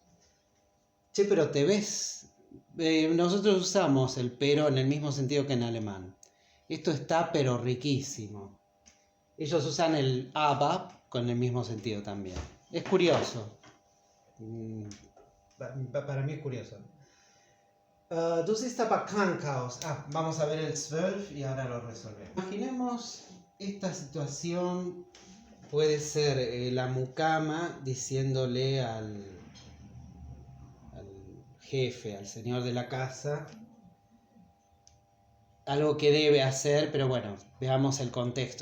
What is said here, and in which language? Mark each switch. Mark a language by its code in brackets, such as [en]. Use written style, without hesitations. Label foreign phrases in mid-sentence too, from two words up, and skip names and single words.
[es] Che, pero te ves. Nosotros usamos el pero en el mismo sentido que en alemán. Esto está pero riquísimo. Ellos usan el aber con el mismo sentido también. Es curioso. Para mí es curioso. [de] Du siehst aber krank aus. [es] Vamos a ver el 12 y ahora lo resolvemos. Imaginemos esta situación. Puede ser la mucama diciéndole al jefe, al señor de la casa, algo que debe hacer, pero bueno, veamos el contexto.